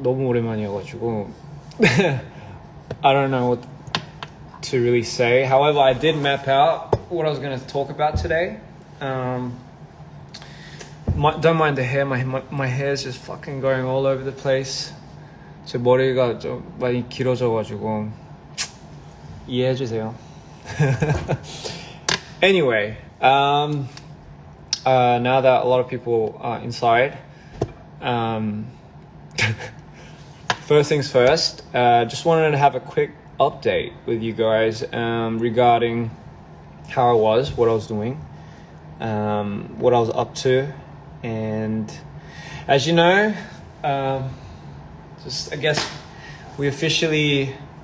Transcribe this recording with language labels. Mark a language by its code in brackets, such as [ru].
[ko] 너무 오랜만이어가지고 [en] I don't know what to really say. However, I did map out what I was going to talk about today. Don't mind the hair. My hair is just fucking going all over the place. [ko] 제 머리가 좀 많이 길어져가지고 이해해주세요. [en] Anyway, now that a lot of people are inside, first things first, just wanted to have a quick update with you guys regarding how I was, what I was doing, what I was up to, and as you know, I guess we officially